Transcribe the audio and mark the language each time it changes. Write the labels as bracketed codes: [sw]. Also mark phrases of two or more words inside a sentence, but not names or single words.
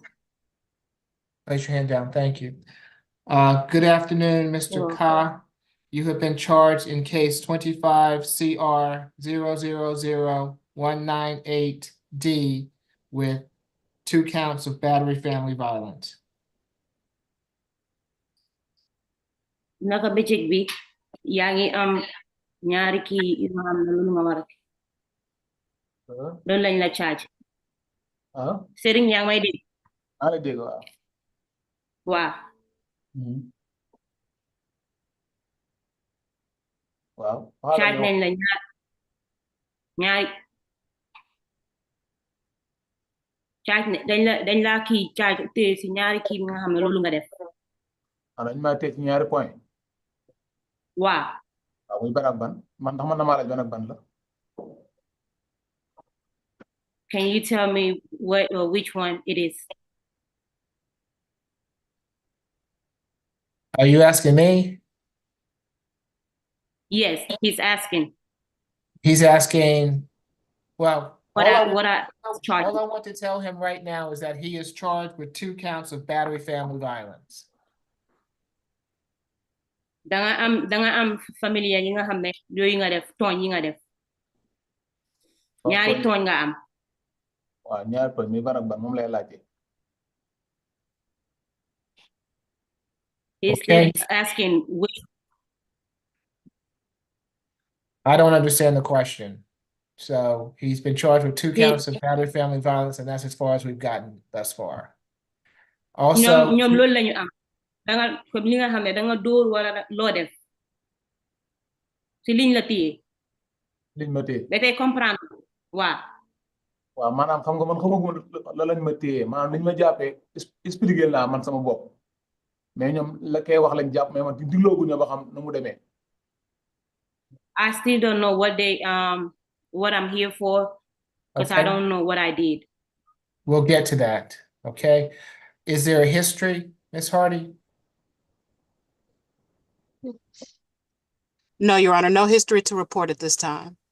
[en] Place your hand down. Thank you. Good afternoon, Mr. Ka. You have been charged in case 25 CR 000-198D with 2 counts of battery family violence. [wo] Naka bëccëg bi yaa ngi am ñaari kii yu nga xam ne loolu nga war a loolu lañ la charge. Sëriñ yaa ngi may dégg. maa ngi dégg waaw. Waaw. Waaw. Charge nañ la ñaari charge dañ la kii charge téye si ñaari kii bi nga xam ne loolu nga def. dañ maa teg ci ñaari point. Waaw. waaw muy ban ak ban man ndax man na maa laaj ban ak ban la. [en] Can you tell me what or which one it is? Are you asking me? Yes, he's asking. He's asking, well, What all I charged. all I want to tell him right now is that he is charged with 2 counts of battery family violence. [wo] Danga am familia yi nga xam ne yooyu nga def tooñ yi nga def ñaari tooñ nga am. waaw ñaar tooñ mi ban ak ban moom lay laajte. [en] He's Okay. asking which. I don't understand the question. So he's been charged with 2 counts of battery family violence, and that's as far as we've gotten thus far. Also, [wo] ñoom loolu lañu am danga comme li nga xam ne danga dóor wala loo def si liñ la téye. liñ ma téye. da tey comprendre waaw. waaw maanaam xam nga man xamaguma la lañ ma téye maanaam liñ ma jàppee expliqué laa man sama bopp mais ñoom la koy wax lañ jàpp mais man diglooguñu ba xam nu mu demee. [en] I still don't know what I'm here for because I Okay. don't know what I did. We'll get to that. Okay. Is there a history, Ms. Hardy? No, Your Honor, no history to report at this time.